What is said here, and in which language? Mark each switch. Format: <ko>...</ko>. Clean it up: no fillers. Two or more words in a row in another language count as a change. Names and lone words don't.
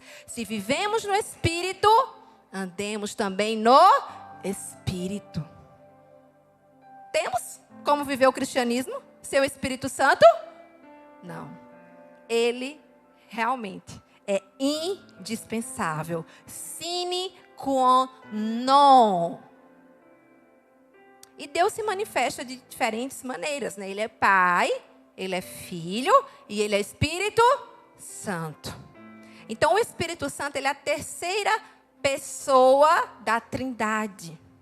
<pt>Se vivemos no Espírito, andemos também no Espírito. Temos como viver o cristianismo? Seu Espírito Santo? Não. Ele realmente é indispensável.</pt> <la>Sine qua non.</la> <pt>E Deus se manifesta de diferentes maneiras, né? Ele é Pai, Ele é Filho e Ele é Espírito Santo. Então, o Espírito Santo, ele é a terceira pessoa da Trindade.</pt>